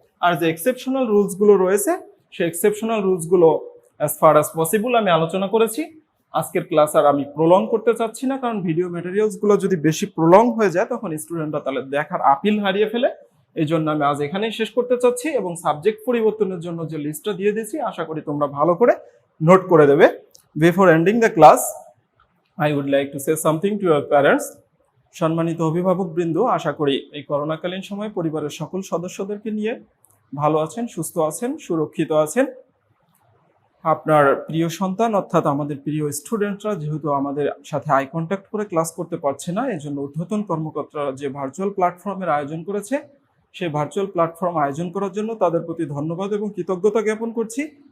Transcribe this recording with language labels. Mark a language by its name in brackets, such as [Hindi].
[Bangla] আর যে exceptional rules গুলো রয়েছে সেই এক্সেপশনাল রুলস গুলো [English] as far as possible [Bangla] আমি আলোচনা করেছি। আজকের ক্লাস আর আমি প্রলং করতে চাচ্ছি না, কারণ ভিডিও ম্যাটেরিয়ালস গুলো যদি বেশি প্রলং হয়ে যায় তখন স্টুডেন্টরা তাহলে দেখার আপিল হারিয়ে ফেলে। এই জন্য আমি আজ এখানেই শেষ করতে চাচ্ছি এবং সাবজেক্ট পরিবর্তনের জন্য যে লিস্টটা দিয়ে দিয়েছি আশা করি তোমরা ভালো করে নোট করে দেবে। [English] Before ending the class I would like to say something to your parents. [Bangla] সম্মানিত অভিভাবক বৃন্দ, আশা করি এই করোনাকালীন সময়ে পরিবারের সকল সদস্যদেরকে নিয়ে ভালো আছেন, সুস্থ আছেন, সুরক্ষিত আছেন। আপনার প্রিয় সন্তান অর্থাৎ আমাদের প্রিয় স্টুডেন্টরা যেহেতু আমাদের সাথে আই কন্ট্যাক্ট করে ক্লাস করতে পারছে না, এজন্য ঊর্ধ্বতন কর্মকর্তারা যে ভার্চুয়াল প্ল্যাটফর্মের আয়োজন করেছে সেই ভার্চুয়াল প্ল্যাটফর্ম আয়োজন করার জন্য তাদের প্রতি ধন্যবাদ এবং কৃতজ্ঞতা জ্ঞাপন করছি।